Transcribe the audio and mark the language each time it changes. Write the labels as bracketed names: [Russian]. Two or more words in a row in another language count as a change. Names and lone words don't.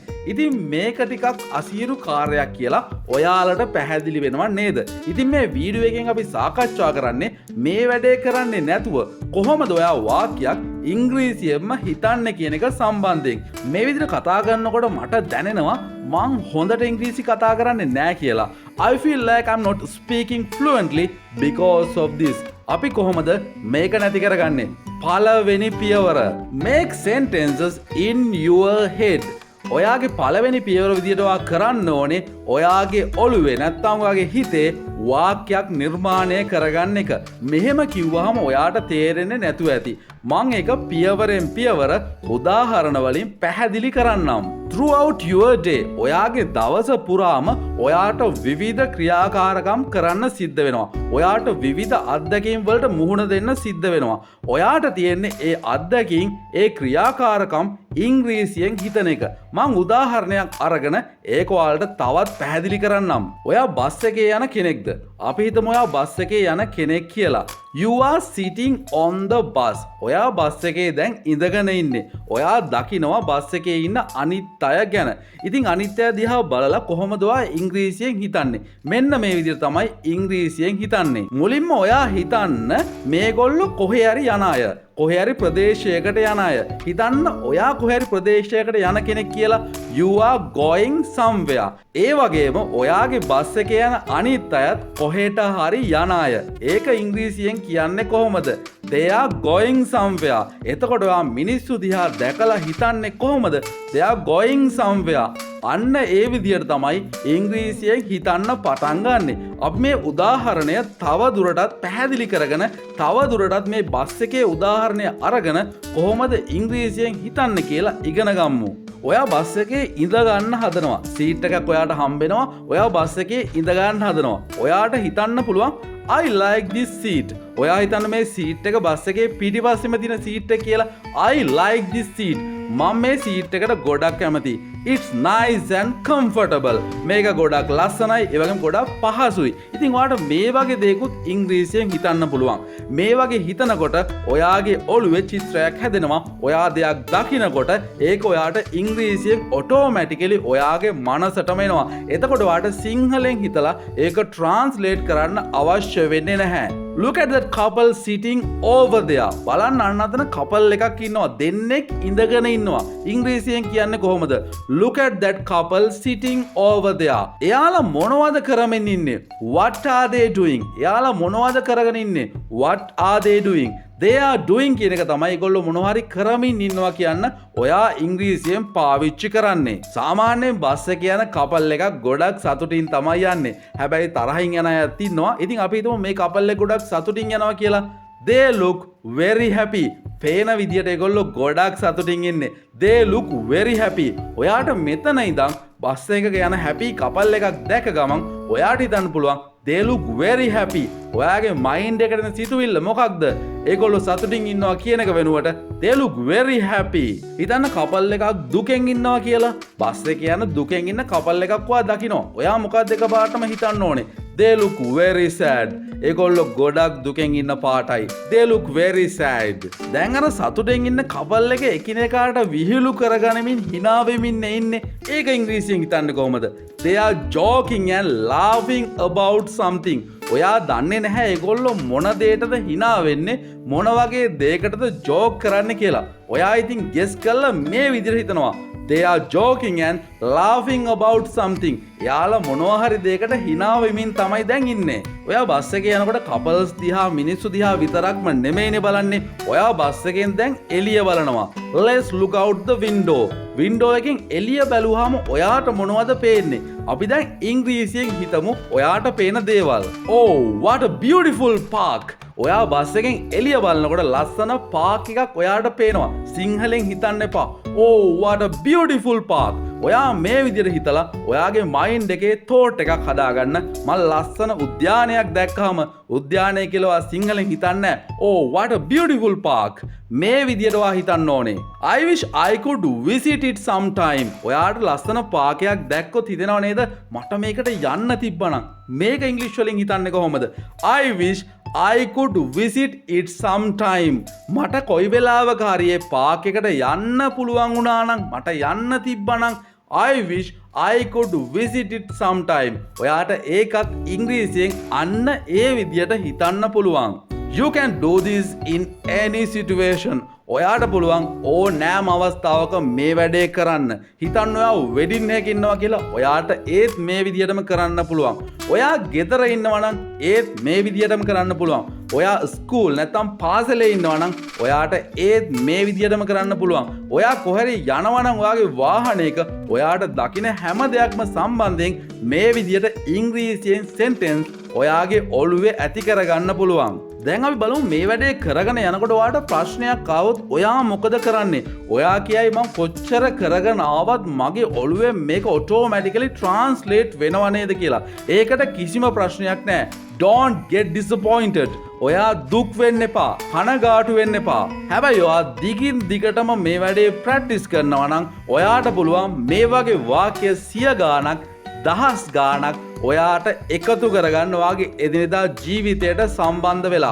[Sinhala] ඉතින් මේක ටිකක් අසීරු කාර්යයක් කියලා ඔයාලට පැහැදිලි වෙනවා නේද? ඉතින් මේ වීඩියෝ එකෙන් අපි සාකච්ඡා කරන්නේ මේ වැඩේ කරන්නේ නැතුව කොහොමද ඔයා වාක්‍යයක් ඉංග්‍රීසියෙන්ම හිතන්නේ කියන එක සම්බන්ධයෙන්. මේ විදිහට කතා කරනකොට මට දැනෙනවා මං හොඳට ඉංග්‍රීසි කතා කරන්නේ නැහැ කියලා. [English] I feel like I'm not speaking fluently because of this. [Sinhala] අපි කොහොමද මේක නැති කරගන්නේ? පළවෙනි පියවර. [English] Make sentences in your head. [Sinhala] ඔයාගේ පළවෙනි පියවර විදියට ඔයා කරන්න ඕනේ ඔයාගේ ඔළුවේ නැත්නම් ඔයාගේ හිතේ වාක්‍යයක් නිර්මාණය කරගන්න එක. මෙහෙම කිව්වහම ඔයාට තේරෙන්නේ නැතුව ඇති. මම ඒක පියවරෙන් පියවර උදාහරණ වලින් පැහැදිලි කරන්නම්. [English] Throughout your day [Sinhala] ඔයාගේ දවස පුරාම ඔයාට විවිධ ක්‍රියාකාරකම් කරන්න සිද්ධ වෙනවා. ඔයාට විවිධ අත්දැකීම් වලට මුහුණ දෙන්න සිද්ධ වෙනවා. ඔයාට තියෙන්නේ ඒ අත්දැකීම් ඒ ක්‍රියාකාරකම් ඉංග්‍රීසියෙන් හිතන එක. මම උදාහරණයක් අරගෙන ඒක ඔයාලට තවත් පැහැදිලි කරන්නම්. ඔයා බස් එකේ යන කෙනෙක්ද? අපි හිතමු ඔයා බස් එකේ යන කෙනෙක් කියලා. [English] You are sitting on the bus. [Sinhala] ඔයා බස් එකේ දැන් ඉඳගෙන ඉන්නේ. ඔයා දකිනවා බස් එකේ ඉන්න අනිත් අය ගැන. ඉතින් අනිත් අය දිහා බලලා කොහොමද ඔයා ඉංග්‍රීසියෙන් හිතන්නේ? මෙන්න මේ විදිහට තමයි ඉංග්‍රීසියෙන් හිතන්නේ. මුලින්ම ඔයා හිතන්න මේගොල්ලෝ කොහේ හරි යන අය. කොහේ හරි ප්‍රදේශයකට යන අය. හිතන්න ඔයා කොහේ හරි ප්‍රදේශයකට යන කෙනෙක් කියලා. [English] You are going somewhere. [Sinhala] ඒ වගේම ඔයාගේ බස් එකේ යන අනිත් අයත් කොහෙට හරි යන අය. ඒක ඉංග්‍රීසියෙන් කියන්නේ කොහොමද? [English] They are going somewhere. [Sinhala] එතකොට ඔයා මිනිස්සු දිහා දැකලා හිතන්නේ කොහොමද? [English] They are going somewhere. [Sinhala] අන්න ඒ විදිහට තමයි ඉංග්‍රීසියෙන් හිතන්න පටන් ගන්නෙ. අපි මේ උදාහරණය තව දුරටත් පැහැදිලි කරගෙන තව දුරටත් මේ බස් එකේ උදාහරණය අරගෙන කොහොමද ඉංග්‍රීසියෙන් හිතන්න කියලා ඉගෙන ගමු. ඔයා බස් එකේ ඉඳ ගන්න හදනවා. සීට් එකක් ඔයාට හම්බෙනවා. ඔයා බස් එකේ ඉඳ ගන්න හදනවා. ඔයාට හිතන්න පුළුවන් [English] I like this seat. [Sinhala] ඔයා හිතන්න මේ සීට් එක බස් එකේ පිටිපස්සෙම තියෙන සීට් එක කියලා. [English] I like this seat. [Sinhala] මම මේ සීට් එකට ගොඩක් කැමතියි. [English] It's nice and comfortable. [Sinhala] මේක ගොඩක් ලස්සනයි, ඒ වගේම ගොඩක් පහසුයි. ඉතින් ඔයාට මේ වගේ දේකුත් ඉංග්‍රීසියෙන් හිතන්න පුළුවන්. මේ වගේ හිතනකොට ඔයාගේ ඔළුවේ චිත්‍රයක් හැදෙනවා. ඔයා දෙයක් දකිනකොට ඒක ඔයාට ඉංග්‍රීසියෙන් ඔටෝමැටිකලි ඔයාගේ මනසටම එනවා. එතකොට ඔයාට සිංහලෙන් හිතලා ඒක ට්‍රාන්ස්ලේට් කරන්න අවශ්‍ය වෙන්නේ නැහැ. [English] Look at that couple sitting over there. [Sinhala] බලන්න අන්න අතන couple එකක් ඉන්නවා. දෙන්නෙක් ඉඳගෙන ඉන්නවා. ඉංග්‍රීසියෙන් කියන්නේ කොහොමද? [English] Look at that couple sitting over there. [Sinhala] එයාලා මොනවද කරමින් ඉන්නේ? [English] What are they doing? [Sinhala] එයාලා මොනවද කරගෙන ඉන්නේ? [English] What are they doing? They are doing [Sinhala] කියන එක තමයි ඒගොල්ලෝ මොනවා හරි කරමින් ඉන්නවා කියන්න ඔයා ඉංග්‍රීසියෙන් පාවිච්චි කරන්නේ. සාමාන්‍යයෙන් බස් එකේ යන කපල් එකක් ගොඩක් සතුටින් තමයි යන්නේ. හැබැයි තරහින් යන අයත් ඉන්නවා. ඉතින් අපි හිතමු මේ කපල් එක ගොඩක් සතුටින් යනවා කියලා. [English] They look very happy. [Sinhala] පේන විදියට ඒගොල්ලෝ ගොඩක් සතුටින් ඉන්නේ. [English] They look very happy. [Sinhala] ඔයාට මෙතන ඉඳන් බස් එකක යන [English] happy couple [Sinhala] එකක් දැක ගමන් ඔයාට හිතන්න පුළුවන් [English] they look very happy. [Sinhala] ඔයාගේ මයින්ඩ් එකට එන සිතුවිල්ල මොකක්ද? ඒගොල්ලෝ සතුටින් ඉන්නවා කියන එක වෙනුවට [English] they look very happy. [Sinhala] හිතන්න කපල් එකක් දුකෙන් ඉන්නවා කියලා. බස් එකේ යන දුකෙන් ඉන්න කපල් එකක් ඔයා දකිනවා. ඔයා මොකක්ද එකපාරටම හිතන්න ඕනේ? [English] They look very sad. [Sinhala] ඒගොල්ලෝ ගොඩක් දුකෙන් ඉන්න පාටයි. [English] They look very sad. [Sinhala] දැන් අර සතුටෙන් ඉන්න කපල් එක එකිනෙකාට විහිළු කරගනිමින් hina වෙමින් ඉන්නේ. ඒක ඉංග්‍රීසියෙන් හිතන්නේ කොහොමද? [English] They are joking and laughing about something. [Sinhala] ඔයා දන්නේ නැහැ ඒගොල්ලෝ මොන දෙයකටද hina වෙන්නේ, මොන වගේ දෙයකටද ජෝක් කරන්න කියලා. ඔයා ඉතින් ගෙස් කරලා මේ විදිහට හිතනවා. [English] they are joking and laughing about something. [Sinhala] යාලා මොනවා හරි දෙයකට hina වෙමින් තමයි දැන් ඉන්නේ. ඔයා බස් එකේ යනකොට couples දිහා මිනිස්සු දිහා විතරක්ම නෙමෙයිනේ බලන්නේ. ඔයා බස් එකෙන් දැන් එළිය බලනවා. [English] Let's look out the window. [Sinhala] window එකෙන් එළිය බැලුවාම ඔයාට මොනවද පේන්නේ? අපි දැන් ඉංග්‍රීසියෙන් හිතමු ඔයාට පේන දේවල්. [English] Oh, what a beautiful park. [Sinhala] ඔයා බස් එකෙන් එළිය බලනකොට ලස්සන පාක් එකක් ඔයාට පේනවා. සිංහලෙන් හිතන්න එපා. [English] Oh, what a beautiful park. [Sinhala] ඔයා මේ විදිහට හිතලා ඔයාගේ මයින්ඩ් එකේ thought එකක් හදාගන්න. මම ලස්සන උද්‍යානයක් දැක්කම උද්‍යානය කියලා ඔයා සිංහලෙන් හිතන්නේ. [English] Oh, what a beautiful park. [Sinhala] මේ විදිහට ඔයා හිතන්න ඕනේ. [English] I wish I could visit it sometime. [Sinhala] ඔයාට ලස්සන පාකයක් දැක්කොත් හිතෙනව නේද? මට මේකට යන්න තිබ්බනම්. මේක ඉංග්‍රීසි වලින් හිතන්නේ කොහොමද? [English] I wish I could visit it sometime. [Sinhala] මට කොයි වෙලාවක හරි ඒ පාක් එකට යන්න පුළුවන් වුණා නම් මට යන්න තිබ්බනම් [English] I wish I could visit it sometime. [Sinhala] ඔයාට ඒකත් ඉංග්‍රීසියෙන් අන්න ඒ විදියට හිතන්න පුළුවන්. [English] You can do this in any situation. [Sinhala] ඔයාට පුළුවන් ඕනෑම අවස්ථාවක මේ වැඩේ කරන්න. හිතන්න ඔයා වෙඩින් එකක ඉන්නවා කියලා ඔයාට ඒත් මේ විදියටම කරන්න පුළුවන්. ඔයා ගෙදර ඉන්නවා නම් ඒත් මේ විදියටම කරන්න පුළුවන්. ඔයා ස්කූල් නැත්නම් පාසලේ ඉන්නවා නම් ඔයාට ඒත් මේ විදියටම කරන්න පුළුවන්. ඔයා කොහරි යනවා නම් ඔයාගේ වාහනයක ඔයාට දකින හැම දෙයක්ම සම්බන්ධයෙන් මේ විදියට ඉංග්‍රීසියෙන් සෙන්ටෙන්ස් ඔයාගේ ඔළුවේ ඇති කරගන්න පුළුවන්. දැන් අපි බලමු මේ වැඩේ කරගෙන යනකොට ඔයාට ප්‍රශ්නයක් ආවොත් ඔයා මොකද කරන්නේ? ඔයා කියයි මම කොච්චර කරගෙන ආවත් මගේ ඔළුවේ මේක ඔටෝමැටිකලි ට්‍රාන්ස්ලේට් වෙනව නේද කියලා. ඒකට කිසිම ප්‍රශ්නයක් නැහැ. [English] Don't get disappointed. [Sinhala] ඔයා දුක් වෙන්න එපා. කනගාටු වෙන්න එපා. හැබැයි ඔයා දිගින් දිගටම මේ වැඩේ ප්‍රැක්ටිස් කරනවා නම් ඔයාට පුළුවන් මේ වගේ වාක්‍ය 100 ගාණක් 1000 ගාණක් ඔයාට එකතු කරගන්න ඔයාගේ එදිනෙදා ජීවිතයට සම්බන්ධ වෙලා.